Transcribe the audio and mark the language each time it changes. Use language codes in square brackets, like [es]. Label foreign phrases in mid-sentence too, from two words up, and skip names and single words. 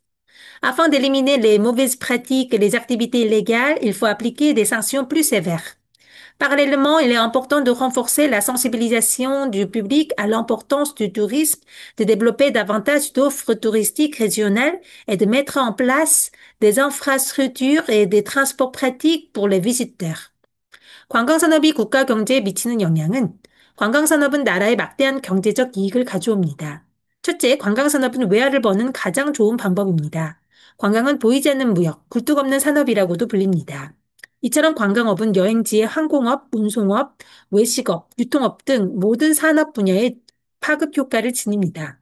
[fr] Afin d'éliminer les mauvaises pratiques et les activités illégales, il faut appliquer des sanctions plus sévères. Parallèlement, il est important de renforcer la sensibilisation du public à l'importance du tourisme, de développer davantage d'offres touristiques régionales et de mettre en place des infrastructures et des transports pratiques pour les visiteurs. [ko] 관광산업이 국가 경제에 미치는 영향은 관광산업은 나라에 막대한 경제적 이익을 가져옵니다. 첫째, 관광산업은 외화를 버는 가장 좋은 방법입니다. 관광은 보이지 않는 무역, 굴뚝 없는 산업이라고도 불립니다. 이처럼 관광업은 여행지의 항공업, 운송업, 외식업, 유통업 등 모든 산업 분야에 파급 효과를 지닙니다.